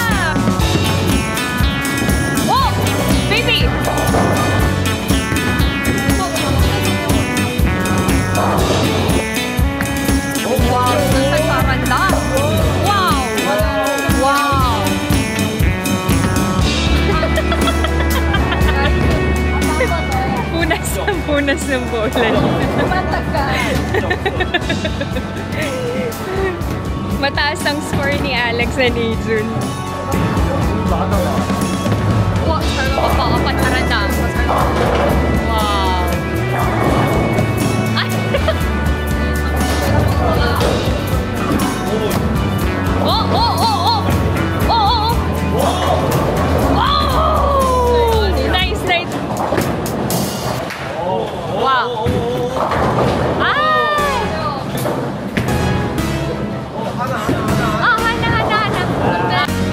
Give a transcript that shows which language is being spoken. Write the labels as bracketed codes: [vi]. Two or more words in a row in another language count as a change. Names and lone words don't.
[ko] 오! 베이비! 와우, 진짜 잘한다. 와우. 와우. [tl] Punas ng bola. Mataas ang score ni Alex and Jun. Wow, apat na. Wow. Ay! Oh! [en] Nice, nice. [ko] Wow. 하나.